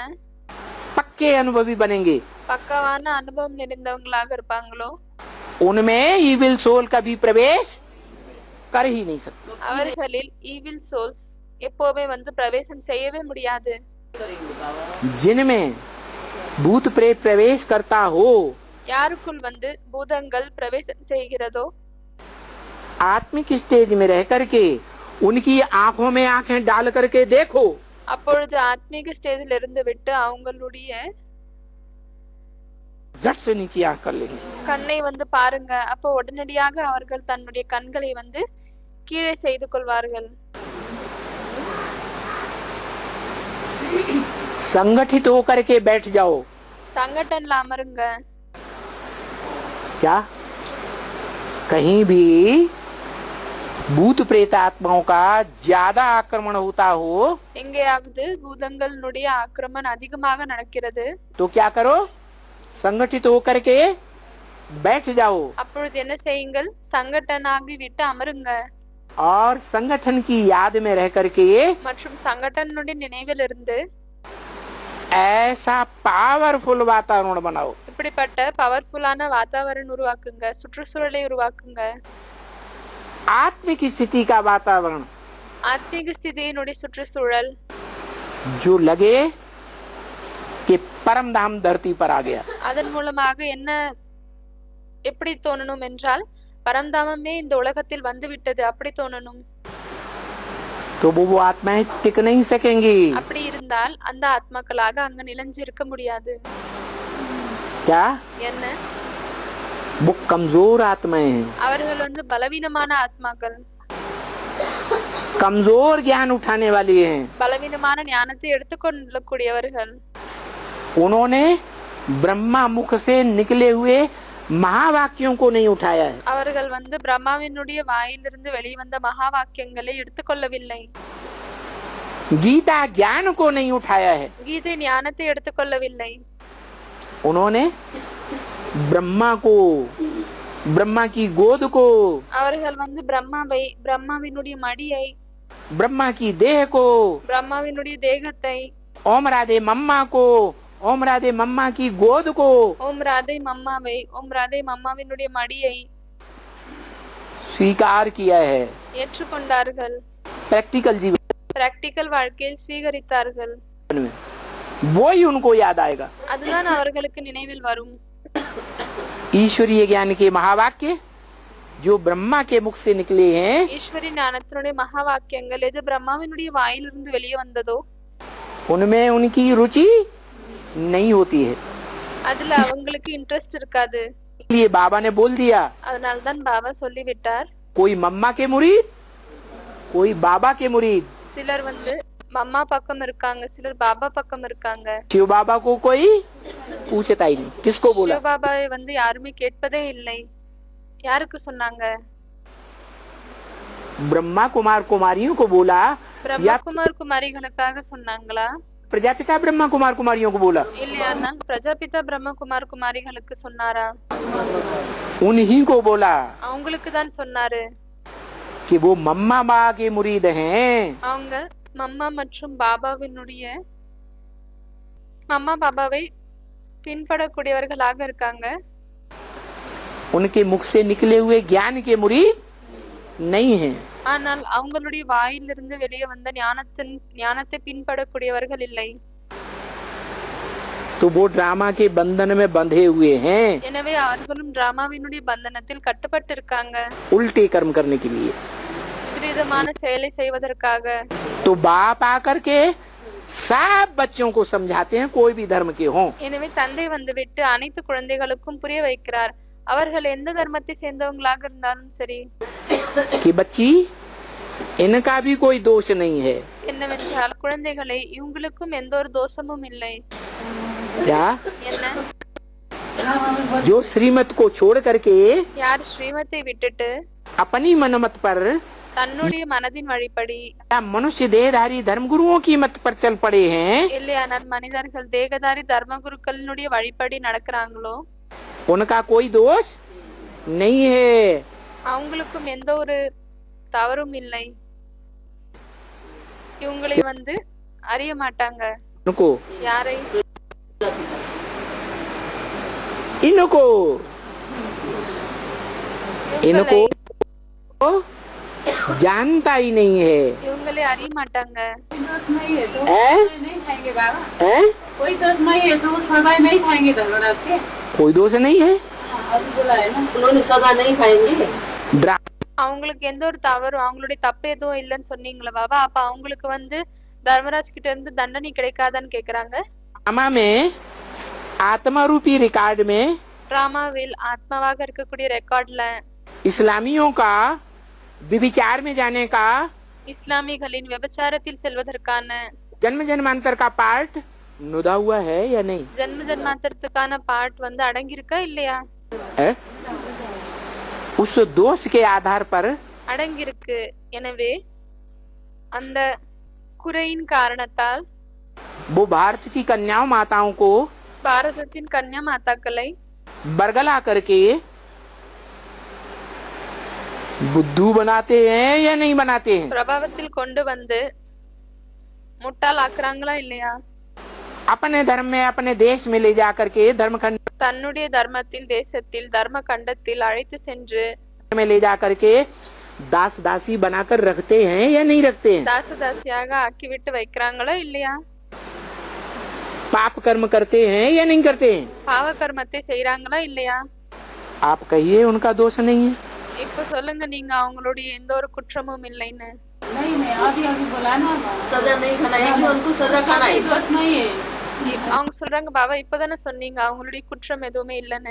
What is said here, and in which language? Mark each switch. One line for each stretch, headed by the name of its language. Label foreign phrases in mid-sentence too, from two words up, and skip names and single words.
Hindi: पक्के अनुभवी बनेंगे।
Tamil: பக்கவான அனுபவம் நிறைந்தவங்களாக இருப்பாங்களோ
Hindi: उनमें
English: evil soul
Hindi: कभी प्रवेश कर ही नहीं सकते।
Tamil: அவர்களில்
English: evil souls
Tamil: எப்பவுமே வந்து பிரவேசம் செய்யவே முடியாது।
Hindi: जिनमें भूत प्रेत प्रवेश करता हो,
Tamil: யாருக்குள் வந்து பூதங்கள் பிரவேசம் செய்கிறதோ
Hindi: आत्मिक स्टेज में रह करके उनकी आंखों में आंखें डाल करके देखो,
Tamil: அப்பொழுது ஆத்மீக ஸ்டேஜில் இருந்து விட்டு அவங்களுடைய
Hindi: झट से नीचे आंख कर लेंगे।
Tamil: கண்ணை வந்து பாருங்க, அப்போ உடனடியாக அவர்கள் தன்னுடைய கண்களை வந்து கீழே செய்து கொள்வார்கள்।
Hindi: संगठित होकर के बैठ जाओ।
Tamil: சங்கட்டன்ல அமருங்க।
Hindi: क्या कहीं भी भूत प्रेत आत्माओं का ज्यादा आक्रमण होता हो
Tamil: எங்கேயாவது பூதங்களுடைய ஆக்கிரமணம் அதிகமாக நடக்கிறது,
Hindi: तो क्या करो, संगठित होकर के बैठ जाओ
Tamil: அப்பொழுது என்ன செய்யுங்கள், சங்கட்டனாகி விட்டு அமருங்க
Hindi: और संगठन की याद में रह करके
Tamil: மற்றும் சங்கட்டனுடைய நினைவில் இருந்து
Hindi: ऐसा पावरफुल वातावरण बनाओ
Tamil: இப்படிப்பட்ட பவர்ஃபுல்லான வாतावरण உருவாக்குங்க, சுற்றுச்சூழலை உருவாக்குங்க.
Hindi: आत्मिक स्थिति का वातावरण
Tamil: ஆத்மீக ஸ்திதியினுடைய சுற்றுச்சூழல்
Hindi: जो लगे कि परम धाम धरती पर आ गया।
Tamil: அதன் மூலமாக என்ன எப்படி தோணணும் என்றால் பரந்தாமமே இந்த உலகத்தில் வந்து விட்டது அப்படி தோணணும்.
Hindi: तो वो आत्माएं टिक नहीं सकेंगी।
Tamil: அப்படி இருந்தால் அந்த ஆத்மாக்களாக அங்க நிலைஞ்சு இருக்க முடியாது.
Hindi: क्या?
Tamil: என்ன?
Hindi: वो कमजोर आत्माएं हैं।
Tamil: அவர்கள் வந்து பலவீனமான ஆத்மாக்கள்,
Hindi: कमजोर ज्ञान उठाने वाली हैं।
Tamil: பலவீனமான ஞானத்தை எடுத்துக்கொள்ளக்கூடியவர்கள்.
Hindi: उन्होंने ब्रह्मा मुख से निकले हुए महावाक्यों को नहीं उठाया है।
Tamil: அவர்கள் வந்து பிரம்மாவினுடைய வாயிலிருந்து வெளிவந்த மகா வாக்கியங்களை எடுத்துக்கொள்ளவில்லை.
Hindi: गीता ज्ञान को नहीं उठाया है।
Tamil: கீதை ஞானத்தை எடுத்துக்கொள்ளவில்லை.
Hindi: उन्होंने ब्रह्मा को, ब्रह्मा की गोद को,
Tamil: அவர்கள் வந்து பிரம்மாவை, பிரம்மாவினுடைய மடியை,
Hindi: ब्रह्मा की देह को,
Tamil: பிரம்மாவினுடைய தேகத்தை,
Hindi: ओम राधे मम्मा को, ओम राधे मम्मा की गोद को
Tamil: ஓம் ராதை மம்மாவை, ஓம் ராதை மம்மாவினுடைய மடியை
Hindi: स्वीकार किया है।
Tamil: ஏற்றுக்கொண்டார்கள்.
Hindi: प्रैक्टिकल जीवन
Tamil: பிராக்டிக்கல் வாழ்க்கையில் ஸ்வீகரித்தார்கள்.
Hindi: में वो ही उनको याद आएगा।
Tamil: அதுதான் அவர்களுக்கு நினைவில் வரும்.
Hindi: ईश्वरीय ज्ञान के महावाक्य जो ब्रह्मा के मुख से निकले हैं,
Tamil: ஈஸ்வரி ஞானத்தினுடைய மகா வாக்கியங்கள் எது பிரம்மாவினுடைய வாயிலிருந்து வெளியே வந்ததோ
Hindi: उनमें उनकी रुचि नहीं होती है।
Tamil: அதுல அவங்களுக்கு இன்ட்ரெஸ்ட் இருக்காது.
Hindi: इसलिए बाबा ने बोल दिया,
Tamil: அதனால்தான் பாபா சொல்லிவிட்டார்,
Hindi: कोई मम्मा के मुरीद, कोई बाबा के मुरीद।
Tamil: சிலர் வந்து மம்மா பக்கம் இருக்காங்க, சிலர் பாபா பக்கம் இருக்காங்க.
Hindi: शिव बाबा को कोई पूछता ही नहीं। किसको बोला?
Tamil: சிவபாபாவை வந்து யாருமே கேட்பதே இல்லை. யாருக்கு சொன்னாங்க?
Hindi: ब्रह्मा कुमार कुमारियों को बोला
Tamil: பிரம்மகுமார் குமாரிகளுக்காக சொன்னாங்களா?
Hindi: प्रजापिता ब्रह्मा कुमार कुमारियों को बोला?
Tamil: இல்லையானா பிரஜாபிதா பிரம்மகுமார் குமாரிகளுக்கு சொன்னாரா?
Hindi: उन्हीं को बोला
Tamil: அவங்களுக்கு தான் சொன்னாரு.
Hindi: कि वो मम्मा माँ के मुरीद हैं।
Tamil: அவங்க மம்மா மற்றும் பாபாவினுடைய மம்மா பாபாவை பின்படக்கூடியவர்களாக இருக்காங்க.
Hindi: उनके मुख से निकले हुए ज्ञान के मुरीद नहीं हैं।
Tamil: ஆனால் அவங்களுடைய வாயிலிருந்து வெளியே வந்த ஞானத்தை பின்படக்கூடியவர்கள் இல்லை.
Hindi: तो वो ड्रामा के बंधन में बंधे हुए हैं,
Tamil: எனவே அவர்களும் டிராமாவினுடைய பந்தனத்தில் கட்டுப்பட்டு இருக்காங்க,
Hindi: उल्टे कर्म करने के लिए।
Tamil: விபரீதமான செயலை செய்வதற்காக.
Hindi: तो बाप आकर के सब बच्चों को समझाते हैं, कोई भी धर्म के हों।
Tamil: எனவே தந்தை வந்துவிட்டு அனைத்து குழந்தைகளுக்கும் புரிய வைக்கிறார், அவர்கள் எந்த தர்மத்தை சேர்ந்தவங்களாக இருந்தாலும் சரி.
Hindi: कि बच्ची इनका भी कोई दोष नहीं है।
Tamil: என்னவென்றால் குழந்தைகளை இவங்களுக்கும் எந்த ஒரு தோஷமும் இல்லை.
Hindi: क्या?
Tamil: என்ன?
Hindi: जो श्रीमत को छोड़ करके
Tamil: யார் ஸ்ரீமத்தை விட்டுட்டு
Hindi: अपनी मनमत पर
Tamil: தன்னுடைய மனதின் வழிபடி
Hindi: या मनुष्य देहधारी धर्म गुरुओं की मत पर चल पड़े हैं,
Tamil: இல்லையானால் மனிதர்கள் தேகதாரி தர்மகுருக்களினுடைய வழிபடி நடக்கிறாங்களோ
Hindi: उनका कोई दोष नहीं है।
Tamil: அவங்களுக்கும் எந்த ஒரு தவறும் இல்லை. இவங்களை வந்து அறிய மாட்டாங்க.
Hindi: उनको
Tamil: யாரை?
Hindi: इनको इनको जानता ही नहीं है।
Tamil: இவங்களை அறிய மாட்டாங்க.
Hindi: दोष नहीं है तो हैं? नहीं खाएंगे बाबा। हैं? कोई दोष नहीं है तो सदा नहीं खाएंगे धर्मराज से। कोई दोष नहीं है। अभी बोला है ना, उन्होंने सदा नहीं खाएंगे। ड्रा-
Tamil: அவங்களுக்கு எந்த ஒரு தவறும் அவங்களுடைய தப்பு எதுவும் இல்லைன்னு சொன்னீங்களா பாபா? அப்ப அவங்களுக்கு வந்து தர்மராஜ் கிட்ட இருந்து தண்டனை கிடைக்காதான்னு கேக்குறாங்க.
Hindi: ड्रामा में आत्मा रूपी रिकॉर्ड में
Tamil: டிராமாவில் ஆத்மாவாக இருக்கக்கூடிய ரெக்கார்ட்ல
Hindi: इस्लामियों का विभिचार में जाने का
Tamil: இஸ்லாமியர்களின் விபச்சாரத்தில் செல்வதற்கான
Hindi: जन्म जन्मांतर का पार्ट नुदा हुआ है या नहीं
Tamil: ஜென்ம ஜென்மாந்தரத்துக்கான பார்ட் வந்து அடங்கியிருக்கா இல்லையா?
Hindi: है? उस दोष के आधार पर
Tamil: அடங்கியிருக்கு. எனவே அந்த குறையின் காரணத்தால்
Hindi: वो भारत की कन्याओं माताओं को
Tamil: பாரதத்தின் கன்யா மாதாக்களை
Hindi: बरगला करके बुद्धू बनाते हैं या नहीं बनाते हैं?
Tamil: பிரபாவத்தில் கொண்டு வந்து முட்டாள் ஆக்குறாங்களா இல்லையா?
Hindi: अपने धर्म में अपने देश में ले जा करके धर्म खंड
Tamil: தன்னுடைய தர்மத்தில் தேசத்தில் தர்ம கண்டத்தில் அழைத்து சென்று
Hindi: में ले जा करके दास दासी बनाकर रखते हैं या नहीं रखते हैं?
Tamil: தாச தாசியாக ஆக்கிவிட்டு வைக்கிறாங்களா இல்லையா?
Hindi: पाप कर्म करते हैं या नहीं करते हैं?
Tamil: பாவ கர்மத்தை செய்யறாங்களா இல்லையா?
Hindi: आप कहिए उनका दोष नहीं है।
Tamil: இப்ப சொல்லுங்க நீங்க அவங்களுடைய எந்த ஒரு குற்றமும் இல்லைன்னு.
Hindi: नहीं नहीं अभी अभी बोला ना सजा नहीं खाना है कि उनको सजा खाना है दोष नहीं है
Tamil: அவங்க சொல்றாங்க பாபா இப்பதானே சொன்னீங்க அவங்களுடைய குற்றம் எதுவுமே இல்லைன்னு.